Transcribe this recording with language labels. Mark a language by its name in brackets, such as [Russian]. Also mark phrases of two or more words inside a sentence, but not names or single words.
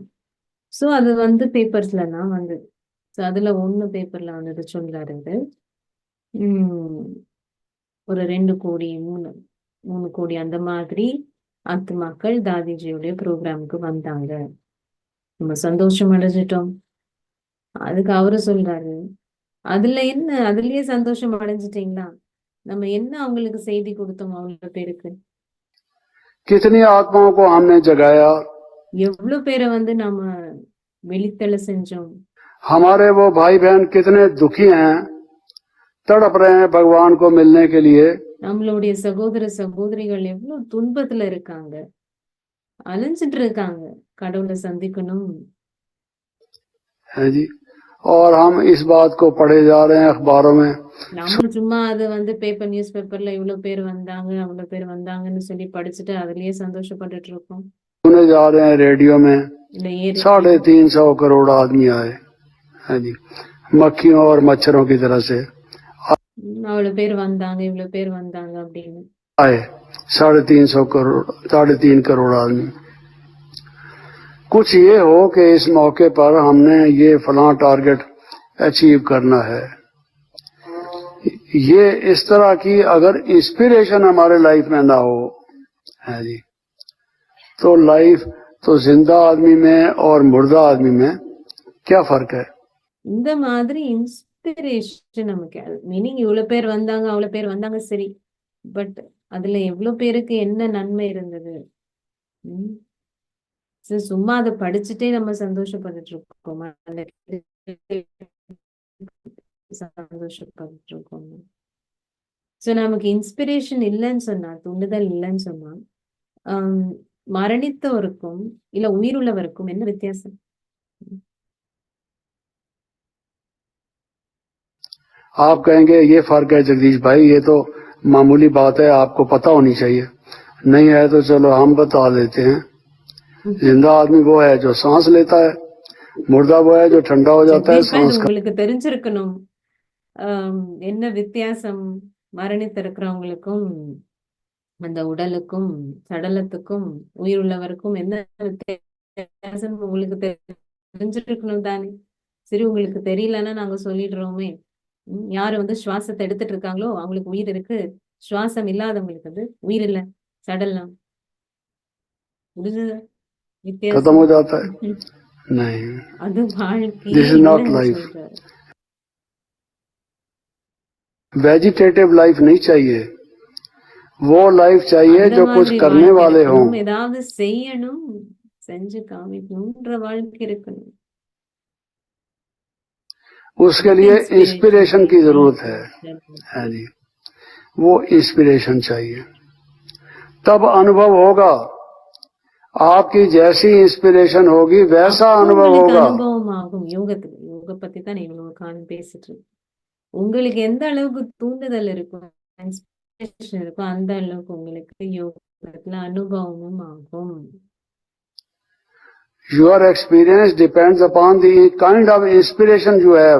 [Tamil] சோ அது வந்து பேப்பர்ஸ்ல எல்லாம் வந்து அதுல ஒண்ணு பேப்பர்ல வந்தது சொல்றாரு உம் ஒரு 2 கோடி 3 கோடி அந்த மாதிரி ஆத்மாக்கள் தாதிஜியுடைய ப்ரோக்ராமுக்கு வந்தாங்க. நம்ம சந்தோஷம் அடைஞ்சிட்டோம். அதுக்கு அவரு சொல்றாரு, அதுல என்ன, அதுலயே சந்தோஷம் அடைஞ்சிட்டீங்களா? நம்ம என்ன அவங்களுக்கு செய்தி கொடுத்தோம் அவ்வளவு பேருக்கு? [Hindi] कितनी आत्माओं को हमने जगाया, [Tamil] எவ்வளவு பேரை வந்து நாம வெளித்தள்ள செஞ்சோம். [Hindi] हमारे वो भाई बहन कितने दुखी हैं, तड़प रहे हैं भगवान को मिलने के लिए। [Tamil] நம்மளுடைய சகோதர சகோதரிகள் எவ்வளவு துன்பத்துல இருக்காங்க, அலைஞ்சிட்டு இருக்காங்க கடவுளை சந்திக்கணும். [Hindi] है जी। और हम इस बात को पढ़े जा रहे हैं अखबारों में, [Tamil] நம்ம சும்மா அது வந்து பேப்பர் [English] news paperல [Tamil] இவ்வளவு பேர் வந்தாங்க அவ்வளவு பேர் வந்தாங்கன்னு சொல்லி படிச்சுட்டு அதுலயே சந்தோஷப்பட்டுட்டு இருக்கோம். [Hindi] सुने जा रहे हैं रेडियो में [Tamil] இல்ல ஏறி [Hindi] 350 करोड़ आदमी आए, है जी, मक्खियों और मच्छरों की तरह से [Tamil] அவ்வளவு பேர் வந்தாங்க இவ்வளவு பேர் வந்தாங்க அப்படின்னு [Hindi] आए। 350 करोड़ 3.5 करोड़ आदमी। कुछ ये हो कि इस मौके पर हमने ये फलां [English] target achieve [Hindi] करना है, ये इस तरह की अगर इंस्पिरेशन हमारे लाइफ में ना हो, है जी, तो लाइफ तो जिंदा आदमी में और मुर्दा आदमी में क्या फर्क है? [Tamil] இந்த மாதிரி இன்ஸ்பிரேஷன் நமக்கு, மீனிங் இவ்வளவு பேர் வந்தாங்க அவ்வளவு பேர் வந்தாங்க சரி, பட் அதுல எவ்வளவு பேருக்கு என்ன நன்மை இருந்தது? சும்மா அதை படிச்சுட்டே நம்ம சந்தோஷப்பட்டுட்டு இருக்கோம், சந்தோஷப்பட்டு இருக்கோம். சோ நமக்கு இன்ஸ்பிரேஷன் இல்லைன்னு சொன்னா, தூண்டுதல் இல்லைன்னு சொன்னா, மரணித்தவருக்கும் இல்ல உயிருள்ளவருக்கும் என்ன வித்தியாசம்? [Hindi] आप कहेंगे ये फर्क है जगदीश भाई, ये तो मामूली बात है, आपको पता होनी चाहिए। नहीं है तो चलो हम बता देते हैं। जिंदा आदमी वो है जो सांस लेता है, मुर्दा वो है जो ठंडा हो जाता है सांस का। [Tamil] உங்களுக்கு தெரிஞ்சிருக்கணும் என்ன வித்தியாசம் மரணித்திருக்கிறவங்களுக்கும் அந்த உடலுக்கும் சடலத்துக்கும் உயிருள்ளவருக்கும் என்ன வித்தியாசம் உங்களுக்கு தெரிஞ்சிருக்கணும் தானே. சரி, உங்களுக்கு தெரியலன்னா நாங்க சொல்லிடுறோமே. யாரு வந்து சுவாசத்தை எடுத்துட்டு இருக்காங்களோ அவங்களுக்கு உயிர் இருக்கு, சுவாசம் இல்லாதவங்களுக்கு வந்து உயிர் இல்ல, சடலம் முடிஞ்சது, [Hindi] खत्म हो जाता है। नहीं, [Tamil] அது வாழ்க்கை [English] this is not life. vegetative life [Hindi] नहीं चाहिए, वो लाइफ चाहिए जो कुछ करने वाले हों, [Tamil] ஏதாவது செய்யணும், செஞ்சு காமிக்கணும்ன்ற வாழ்க்கை இருக்கணும்। [Hindi] उसके लिए इंस्पिरेशन की जरूरत है जी, वो इंस्पिरेशन चाहिए, तब अनुभव होगा। आपकी जैसी इंस्पिरेशन होगी वैसा अनुभव होगा। [Tamil] அனுபவம் ஆகும் யோகத்துல, யோக பத்தி தான் இவ்வளவு காலம் பேசிட்டு இருக்கோம்। உங்களுக்கு எந்த அளவுக்கு தூண்டுதல் இருக்கும், இன்ஸ்பிரேஷன் இருக்கும், அந்த அளவுக்கு உங்களுக்கு யோகத்துல அனுபவமும் ஆகும்। [English] Your experience depends upon the kind of inspiration you have.